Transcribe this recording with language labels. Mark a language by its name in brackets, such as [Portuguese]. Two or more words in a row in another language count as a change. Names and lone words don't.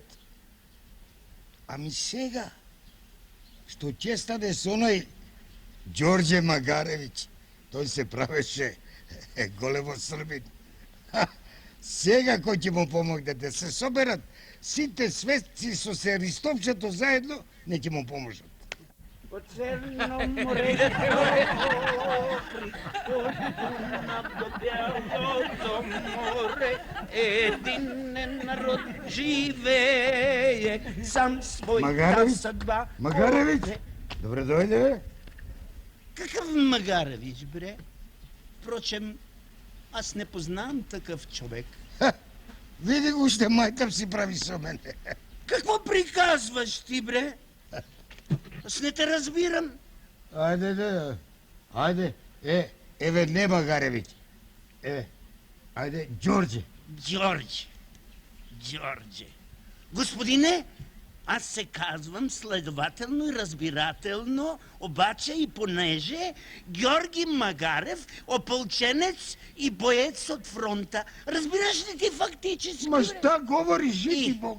[Macedonian] Ами сега, што ќе стане со оној Ѓорđe Магаревиќ, тој се правеше големо србин. Сега кој ќе му помогне да се соберат сите светци со се Ристовчето заедно, не ќе му поможат. [Bulgarian] По Черно море, до Бялото море, единен народ живее, сам својта съдба. [Macedonian] Магаревиќ, добре дојде, бе. [Bulgarian] Какъв Магаревич, бре? Впрочем, аз не познавам такъв човек. [Macedonian] Види го, уште мајтам си прави со мене. [Bulgarian] Какво приказваш ти, бре? Аз не те разбирам. [Macedonian] Ајде, еве не Магаревиќ. Ајде, Ѓорđe. Ѓорđe. [Bulgarian] Господине, аз се казвам следователно и разбирателно, обаче и понеже Георги Магарев, опълченец и боец от фронта. Разбираш ли ти фактически? [Serbian] Ма šta говориш, жити Бога?